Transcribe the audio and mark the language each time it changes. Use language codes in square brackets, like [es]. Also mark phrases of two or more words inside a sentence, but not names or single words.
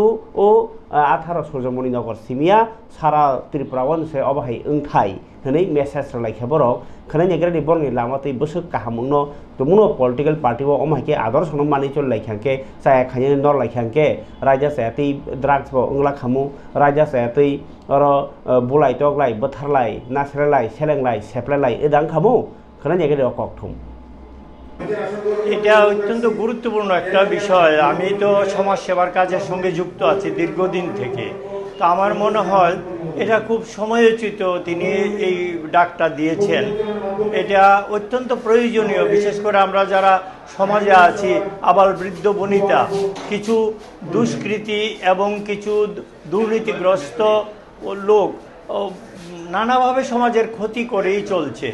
[trp] ओ 18 सूर्यमणि नगर सिमिया सारा त्रिपुरावन से अबहाय ओंथाय हनै मेसेज लाइखा बरक खनै नेग्रानि बरनि लामातै बसक काहामुंनो तुमुनो [en] political party [trp] वो अमाके आदर्श नो मानि चल लाइखांके साया खाने नर लाइखांके राजा सायाति ड्राग्स बो ओंला खामु राजा सायाति और बुलाय तगलाय बोथारलाय नासरेलाय सेलेंलाय सेपलाय एदां खामु खनै नेग्रानि कक्टम [bn] এটা অত্যন্ত গুরুত্বপূর্ণ একটা বিষয়। আমি তো সমাজ সেবার কাজের সঙ্গে যুক্ত আছি দীর্ঘদিন থেকে। তো আমার মনে হয় এটা খুব সময়োচিত তিনি এই ডাকটা দিয়েছেন। এটা অত্যন্ত প্রয়োজনীয়, বিশেষ করে আমরা যারা সমাজে আছি আবাল বৃদ্ধ বনিতা, কিছু দুষ্কৃতী এবং কিছু দুর্নীতিগ্রস্ত লোক নানাভাবে সমাজের ক্ষতি করেই চলছে।